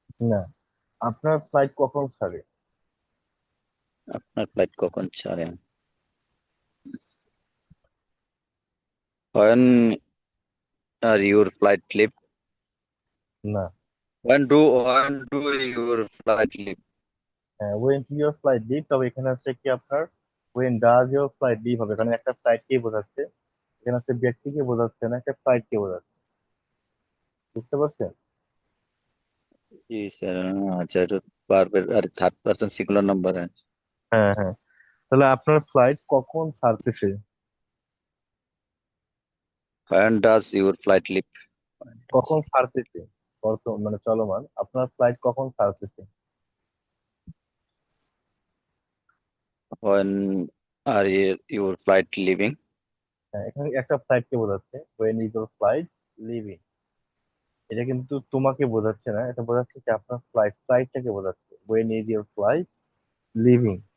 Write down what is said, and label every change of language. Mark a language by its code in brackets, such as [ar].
[bn] না, আপনার ফ্লাইট কখন ছাড়ে? আপনার ফ্লাইট কখন ছাড়ে? [en] When are your flight leave? [bn] না। [en] when do your flight leave? [bn] হ্যাঁ, [en] when to your flight leave, [bn] তবে এখানে হচ্ছে কি আপনার [en] when does your flight leave [bn] হবে, কারণ একটা ফ্লাইটকে বোঝাচ্ছে। এখানে হচ্ছে ব্যক্তিকে বোঝাচ্ছে না, একটা ফ্লাইটকে বোঝাচ্ছে। বুঝতে পারছেন? জি স্যার। আচ্ছা, এটা পারবেন আর থার্ড পারসন সিঙ্গুলার নাম্বার। হ্যাঁ হ্যাঁ। তাহলে আপনার ফ্লাইট কখন ছাড়তেছে? [en] when does your flight leave? [bn] কখন ছাড়তেছে? মানে চলমান, আপনার ফ্লাইট কখন ছাড়তেছে? [en] when are your flight leaving? [bn] হ্যাঁ, এখানে একটা ফ্লাইটকে বোঝাচ্ছে, [en] When is your flight leaving. [bn] এটা কিন্তু তোমাকে বোঝাচ্ছে না, এটা বোঝাচ্ছে কি আপনার ফ্লাইটটাকে বোঝাচ্ছে, [en] When is your flight leaving.